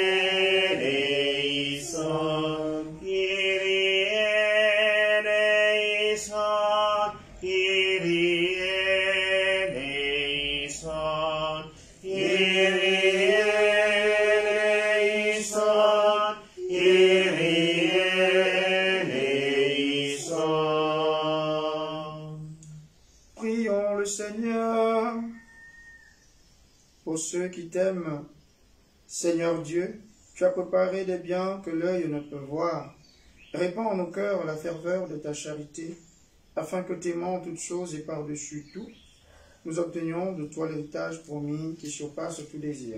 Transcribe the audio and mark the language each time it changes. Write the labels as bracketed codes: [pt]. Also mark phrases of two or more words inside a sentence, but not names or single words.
[el] ἐλέησον, Κύριε ἐλέησον, Κύριε ἐλέησον, Κύριε ἐλέησον, Κύριε ἐλέησον. [fr] Prions le Seigneur. Pour ceux qui t'aiment, Seigneur Dieu, tu as préparé des biens que l'œil ne peut voir. Répands en nos cœurs la ferveur de ta charité, afin que t'aimant toutes choses et par-dessus tout, nous obtenions de toi l'héritage promis qui surpasse tout désir.